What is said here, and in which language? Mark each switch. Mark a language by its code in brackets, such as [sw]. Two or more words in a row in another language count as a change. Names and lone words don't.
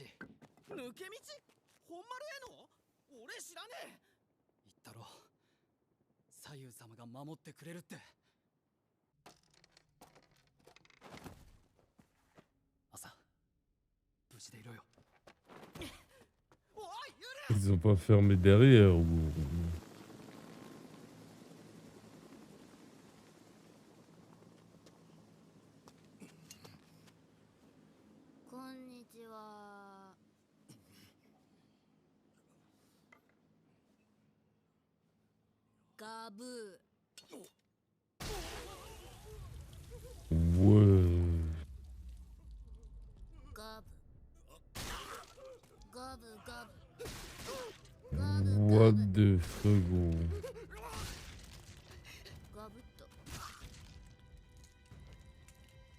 [ja] 抜け道？本丸への？俺知らねえ。言ったろ。左右様が守ってくれるって。朝、無事でいろよ。おい、ユル！ [fr] Ils ont pas fermé derrière, ou... [ja] こんにちは。ガブー。 [fr] Ouais. [ja] ガブ。ガブガブ。ガブ [en] What [ja] ガブ。 [en] the fuck, [fr] gros. [ja] ガブッと。